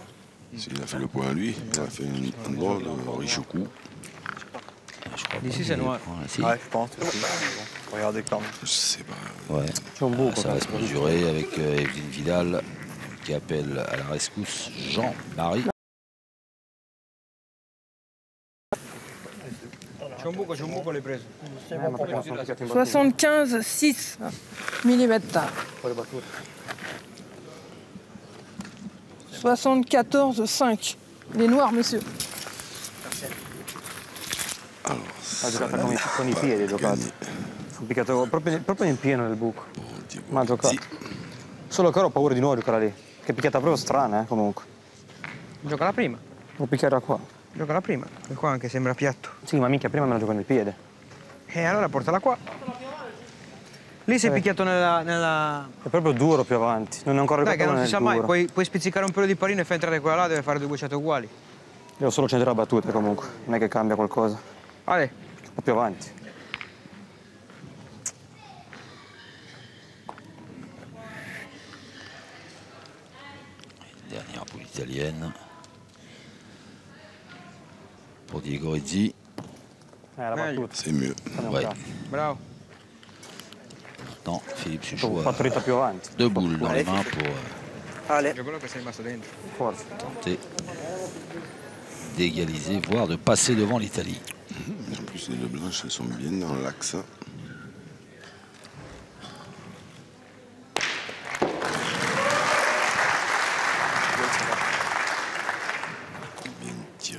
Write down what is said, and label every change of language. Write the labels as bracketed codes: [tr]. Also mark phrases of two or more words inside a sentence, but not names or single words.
[fr] s'il a fait le point lui, il a fait un drôle de riche coup. Je crois D'ici, pas c'est qu'il y ait noir. le point, là, si. Ouais, je pense. Aussi. Bon, regardez quand même. Je sais pas. Ouais. Chombo, Ça va se mesurer avec Evelyne Vidal qui appelle à la rescousse Jean-Marie. [it] Ciombuco l'hai preso. [fr] 75,6 mm. 74,5. Il est noir, monsieur. Alors, [it] Ha giocato con i piedi, ha giocato. Fu picchiato proprio in pieno nel buco. Ma ha giocato. Solo che ora ho paura di nuovo di giocare lì. Che picchiata proprio strana, comunque. Gioca la prima. Devo picchiare qua. Gioca la prima. E qua anche sembra piatto. Sì, ma minchia, prima me la gioco nel piede. E allora portala qua. Lì sei picchiato nella... È proprio duro più avanti. Non è ancora Dai, che arrivato non si sa mai. duro. Puoi spizzicare un pelo di pallino e fai entrare quella là, deve fare 2 bocciate uguali. Devo solo centrare la battuta comunque. Non è che cambia qualcosa. Ale, Un po' più avanti. [fr] Dernière boule italienne. Pour Digorizzi. [it] La Meglio. battuta. [fr] c'est mieux. Ouais. bravo. Maintenant, Philippe [it] Ho [fr] Suchot [it] fatto a rita più avanti. [fr] 2 boules dans les mains pour Allez. [it] È quello che sei rimasto dentro. Forza. [fr] tenter d'égaliser, voire de passer devant l'Italie. En plus, les deux blanches, elles sont bien dans l'axe. Bien tiré.